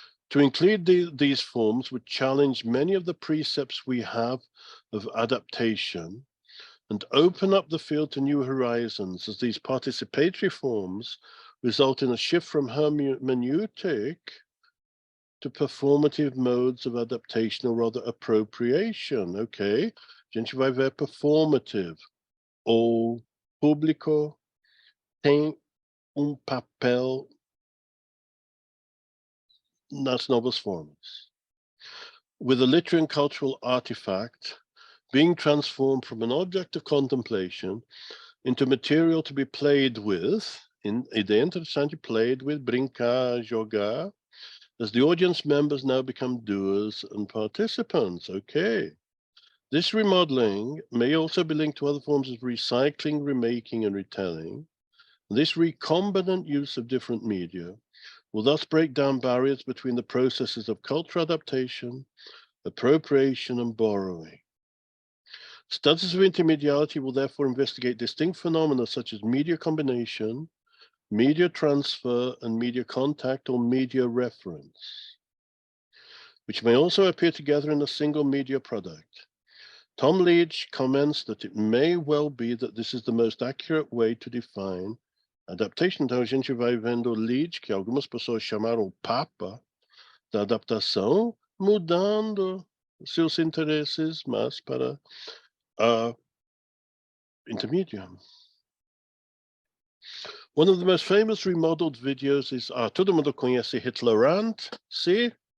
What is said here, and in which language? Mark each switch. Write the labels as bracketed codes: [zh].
[en] To include these forms would challenge many of the precepts we have of adaptation and open up the field to new horizons, as these participatory forms result in a shift from hermeneutic to performative modes of adaptation, or rather appropriation, okay? [pt] A gente vai ver performative. O público tem papel nas novas formas. [en] With a literary and cultural artifact being transformed from an object of contemplation into material to be played with, [pt] ideia interessante, [en] played with, [pt] brincar, jogar, [en] as the audience members now become doers and participants. Okay. This remodeling may also be linked to other forms of recycling, remaking, and retelling. This recombinant use of different media will thus break down barriers between the processes of cultural adaptation, appropriation, and borrowing. Studies of intermediality will therefore investigate distinct phenomena such as media combination, media transfer, and media contact or media reference, which may also appear together in a single media product. Tom Leach comments that it may well be that this is the most accurate way to define adaptation. [pt] Então, a gente vai vendo Leach, que algumas pessoas chamaram o Papa da adaptação, mudando seus interesses, mas para intermediate. [en] One of the most famous remodeled videos is, [pt] todo mundo conhece [en] Hitlerant, [pt] sim?